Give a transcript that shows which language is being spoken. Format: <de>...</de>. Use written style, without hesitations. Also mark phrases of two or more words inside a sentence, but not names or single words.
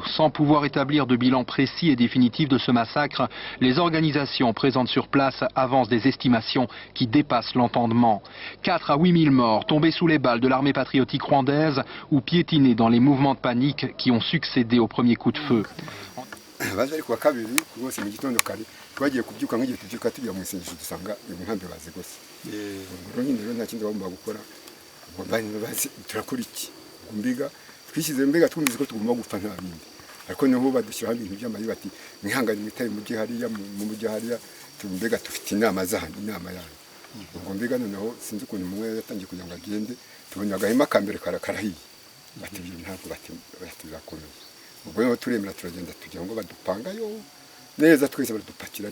<fr>Sans pouvoir établir de bilan précis et définitif de ce massacre, les organisations présentes sur place avancent des estimations qui dépassent l'entendement. 4 à 8 000 morts tombés sous les balles de l'armée patriotique rwandaise ou piétinés dans les mouvements de panique qui ont succédé au premier coup de feu.</fr> <rw>twagiye kubyuka nk'igihe tubyuka tujya mu isengesho dusanga inkambi bazigose ubwo nyine rero nta kindi bagomba gukora ubwo turakora iki mbiga twishyize mbega twumvise ko tugomba gupfa nta bindi ariko niho badushyiraho ibintu by'amayi bati mwihangane mwitaye mu hariya mu mujyi hariya mbega dufite inama zahandi inama yanyu ubwo mbega noneho sinzi ukuntu umwe yatangiye kugira ngo agende tubona agahema kambere karahiye bati ibyo ntabwo batizakomeye ubwo rero turemera turagenda tugira ngo badupangayo neza twese baradupakira</rw>